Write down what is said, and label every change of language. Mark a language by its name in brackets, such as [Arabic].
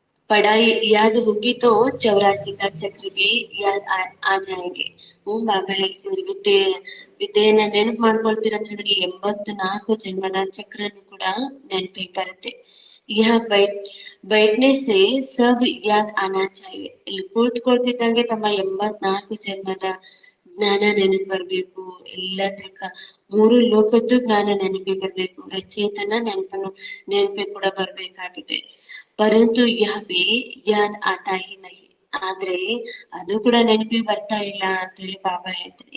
[Hindi] पढ़ाई याद होगी तो 84 का चक्र भी याद आ जाएंगे. [Kannada] ಬಾಬಾ ಹೇಳ್ತಿದ್ರು ವಿದ್ಯೆಯನ್ನ ನೆನಪು ಮಾಡ್ಕೊಳ್ತೀರಂದ್ರೆ 84 ಜನ್ಮದ ಚಕ್ರನು ಕೂಡ ನೆನಪಿಗೆ ಬರುತ್ತೆ. [Hindi] यहाँ बैठने से सब याद आना चाहिए. [Kannada] ಇಲ್ಲಿ ಕುಳಿತುಕೊಳ್ತಿದ್ದಂಗೆ ತಮ್ಮ 84 ಜನ್ಮದ ಜ್ಞಾನ ನೆನಪು ಬರ್ಬೇಕು. ಎಲ್ಲದಕ್ಕ 3 ಲೋಕದ್ದು ಜ್ಞಾನ ನೆನಪಿಗೆ ಬರ್ಬೇಕು. ರಚಯಿತನ ನೆನಪು ಕೂಡ ಬರ್ಬೇಕಾಗಿದೆ. [Hindi] ಪರಂತು ಯಹ ಭಿ ಯಾದ್ ಆತಾ ಹಿ ನಹಿ. [Kannada] ಆದ್ರೆ ಅದು ಕೂಡ ನೆನಪಿಗೆ ಬರ್ತಾ ಇಲ್ಲ ಅಂತ ಹೇಳಿ ಬಾಬಾ ಹೇಳ್ತಾರೆ.